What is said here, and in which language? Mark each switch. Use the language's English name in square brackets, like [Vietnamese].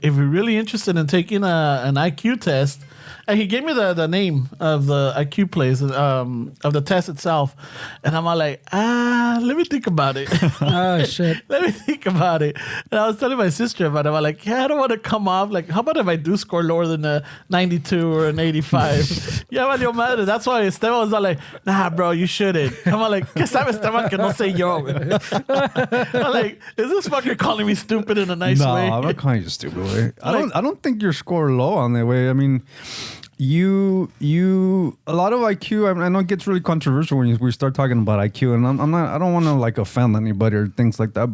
[English] If you're really interested in taking an IQ test, and he gave me the name of the IQ place of the test itself, and I'm all like, let me think about it. Oh shit, let me think about it. And I was telling my sister about it. I'm like, yeah, I don't want to come off like, how about if I do score lower than a 92 or an 85? Yeah, [Spanish] valió madre. [English] That's why Esteban was all like, nah, bro, you shouldn't. I'm like, [Spanish] ¿qué sabe Esteban que no sé yo? [English] I'm like, is this fucker calling me stupid in a nice way? No, I'm not calling you stupid way. I don't think your score low on that way. I mean, you a lot of IQ. I know it gets really controversial when we start talking about IQ, and I don't want to like offend anybody or things like that.